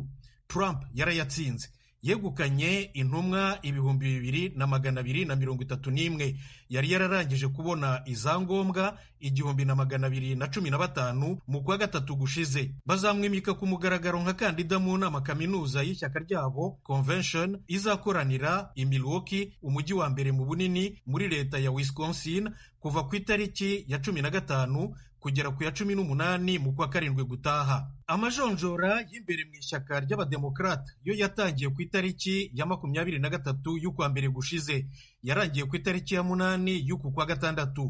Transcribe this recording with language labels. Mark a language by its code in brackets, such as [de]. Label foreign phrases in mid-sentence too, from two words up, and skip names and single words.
[rw] Trump yarayatsinze, yegukanye intumwa 2,231. Yari yararangije kubona izangombwa 1,215 mu kwa gatatu gushize. Bazamwimika ku mugaragaro nka kandida mu nama kaminuza y'ishyaka ryabo convention izakoranira i Milwaukee, umujyi wa mbere mu bunini muri leta ya Wisconsin, kuva ku itariki ya 15 kugera ku ya 18 mu kwa karindwi gutaha. Amajonjora y'imbere mu ishyaka ry'abademokrata yo yatangiye ku itariki ya 23 y'ukwa mbere gushize, yarangiye ku itariki ya 8 y'uku kwa gatandatu.